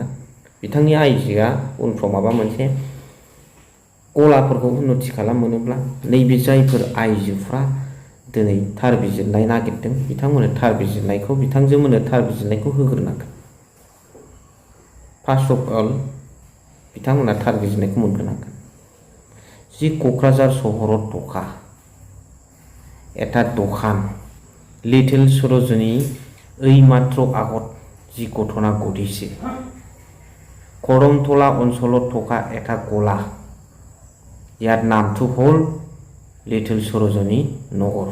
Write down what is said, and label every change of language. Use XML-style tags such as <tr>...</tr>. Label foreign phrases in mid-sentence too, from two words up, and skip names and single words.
<brx>बिथांनि आइजोआ उनफ्राव माबा मोनसे गलाफोरखौ उन्नति खालामोनोब्ला, नैबे जायफोर आइजोफ्रा दिनै थार बिजिरनाय नागिरदों, बिथांमोननो थार बिजिरनायखौ, बिथांजोमोननो थार बिजिरनायखौ होग्रोनांगोन।</brx> <en>first of all</en> <brx>बिथांमोना थार बिजिरनायखौ मोनग्रोनांगोन।</brx> <as>যি কোকৰাঝাৰ চহৰত দখা এটা দোকান, লিটিল সরোজিনী এইমাত্র আগত যি ঘটনা ঘটিছে, করমতলা অঞ্চলত থকা এটা গলা, ইয়াৰ নামটো হ'ল লিটিল সরোজিনী নগৰ।</as>